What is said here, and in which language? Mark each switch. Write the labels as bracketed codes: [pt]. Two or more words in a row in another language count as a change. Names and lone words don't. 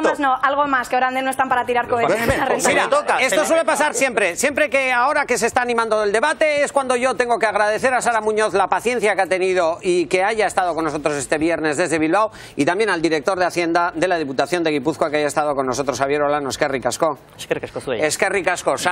[es] Mucho más no, algo más, que ahora no están para tirar cohetes. Mira, esto suele pasar siempre. Siempre que ahora que se está animando el debate es cuando yo tengo que agradecer a Sara Muñoz la paciencia que ha tenido y que haya estado con nosotros este viernes desde Bilbao, y también al director de Hacienda de la Diputación de Guipúzcoa que haya estado con nosotros, Xabier Olano. [eu] Eskerrik asko. Eskerrik asko. Eskerrik asko, Sara.